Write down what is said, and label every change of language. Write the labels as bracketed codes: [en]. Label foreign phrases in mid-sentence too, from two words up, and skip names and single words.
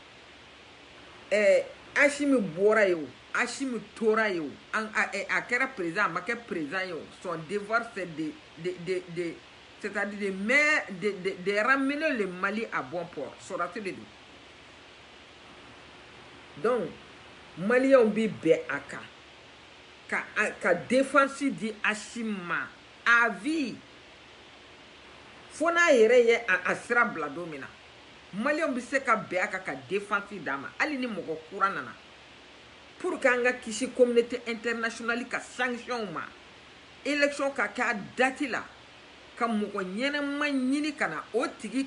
[bm] Ashimi bɔra ye o Ashimi tora ye o a kɛra président a ma kɛ président ye o [fr] son devoir c'est c'est-à-dire de ramener le Mali à bon port [bm] sɔrɔti de don donc Maliens bi bɛn a kan ka défense di Ashimi ma a vie fo n'a yɛrɛ ye a sira bila don min na Maliens bi se ka bɛn a kan ka défense d'a ma hali ni mɔgɔ kura nana [fr] pour que [bm] an ka kisi [fr] communauté internationale [bm] ka sanction ma élection ka kɛ a date la ka mɔgɔ ɲɛnama ɲini ka na o tigi